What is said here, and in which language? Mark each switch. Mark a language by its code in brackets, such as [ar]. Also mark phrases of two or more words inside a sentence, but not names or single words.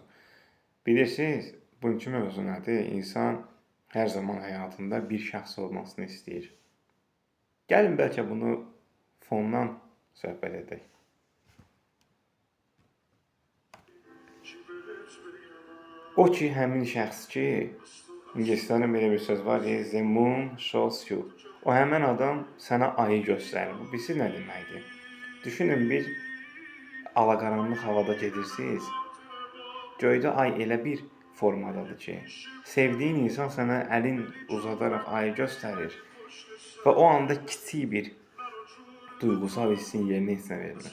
[az] Bilirsiniz, bugünkü mövzu nədir? İnsan hər zaman həyatında bir şəxs olmasını istəyir. Gəlin bəlkə bunu fondan söhbət edək. O ki, həmin şəxs ki, İngilislərdə belə bir söz var ki, [en] the moon shows you. [az] O həmin adam sənə ayı göstərir. Bu bilirsiz nə deməkdir? Düşünün, bir alaqaranlıq havada gedirsiniz. Göydə ay elə bir formadadır ki, sevdiyin insan sənə əlin uzadaraq ayı göstərir və o anda kiçik bir duyğusal hissin yerinə heç nə vermir.